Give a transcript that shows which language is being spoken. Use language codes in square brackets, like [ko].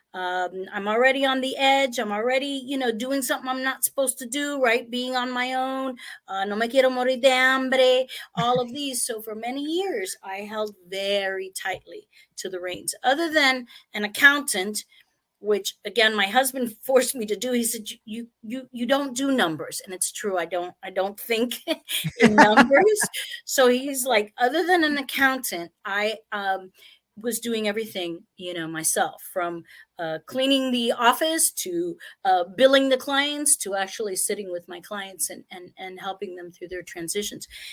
[en] I'm already on the edge. I'm already, doing something I'm not supposed to do, right? Being on my own. [es] No me quiero morir de hambre. [en] All of these. So for many years, I held very tightly to the reins. Other than an accountant, which again my husband forced me to do. He said, you don't do numbers. And it's true, I don't think in numbers. So he's like, other than an accountant, I was doing everything myself, from cleaning the office to billing the clients, to actually sitting with my clients and helping them through their transitions.